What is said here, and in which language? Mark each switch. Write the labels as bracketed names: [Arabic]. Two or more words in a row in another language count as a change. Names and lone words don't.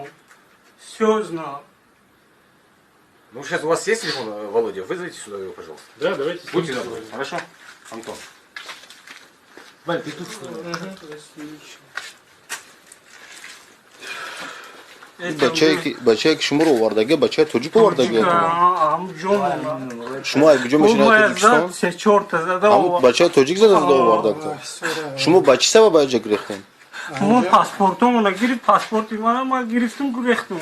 [Russian] Все знал. Ну, сейчас у вас есть телефон, Володя? Вызовите сюда его, пожалуйста. Да, давайте. Будьте добры. Хорошо? Антон. Вань, ты тут снимай. [Tajik] Бачай кишмуро вардаге, бачай тоджико вардаге. Амджон. Шума айгуҷо мешина Тоҷикистон? Се чорта зада. Ҳамун бачаи тоҷик зада вардагта. Шумо ба чӣ сабаб аҷа гирехтем? Мо паспортомона гирифт, паспорти мана гирифтум гирехтум.